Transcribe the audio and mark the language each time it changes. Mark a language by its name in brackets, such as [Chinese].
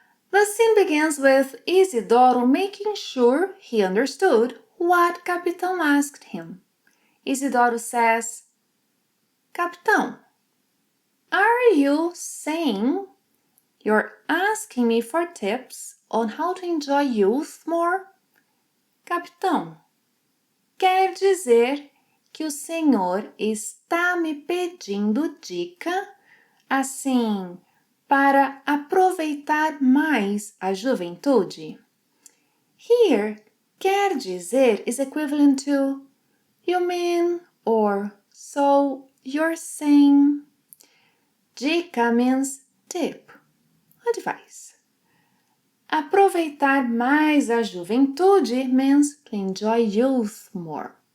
[English] The scene begins with Isidoro making sure he understood what Capitão asked him. Isidoro says, Capitão, are you saying you're asking me for tips on how to enjoy youth more? [Portuguese] Capitão, quer dizer que o senhor está me pedindo dica, assim, para aproveitar mais a juventude? [English] Here, [Portuguese] quer dizer [English] is equivalent to you mean or so you're saying. Dica means tip, advice. [Portuguese] Aproveitar mais a juventude [English] means to enjoy youth more.